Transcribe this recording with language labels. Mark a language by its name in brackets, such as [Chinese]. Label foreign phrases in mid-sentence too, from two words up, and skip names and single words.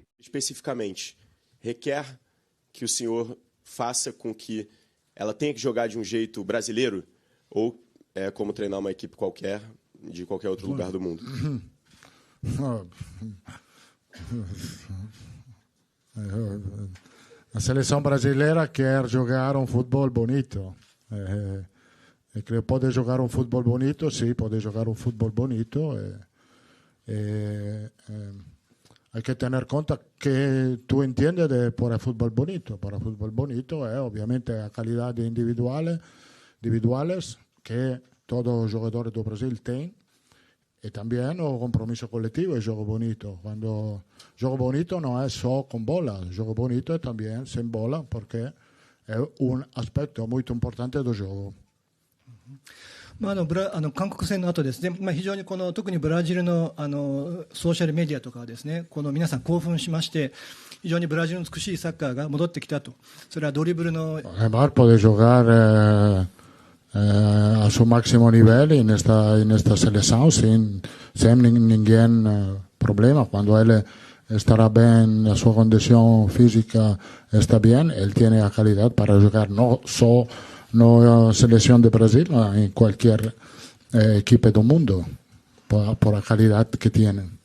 [Portuguese] Especificamente, requer que o senhor faça com que ela tenha que jogar de um jeito brasileiro ou é como treinar uma equipe qualquer, de qualquer outro lugar do mundo? A seleção brasileira quer jogar um futebol bonito. Pode jogar um futebol bonito, sim, pode jogar um futebol bonito. [Spanish] Hay que tener cuenta que tú entiendes por el fútbol bonito. Para el fútbol bonito obviamente a calidad individuales que todos los jugadores do Brasil tienen y también el compromiso colectivo y juego bonito. Cuando juego bonito no es solo con bola, juego bonito es también sin bola porque es un aspecto muy importante del juego. [Japanese] 韓国戦の後ですね、非常に特にブラジルのソーシャルメディアとかはですね、皆さん興奮しまして、非常にブラジルの美しいサッカーが戻ってきたと。それはドリブルの。 [Spanish] Neymar puede jugar a su máximo nivel en esta selección sin ningún problema. Cuando él estará bien, su condición física está bien, él tiene la calidad para jugar no solo no selección de Brasil, en cualquier equipo del mundo, por la calidad que tienen.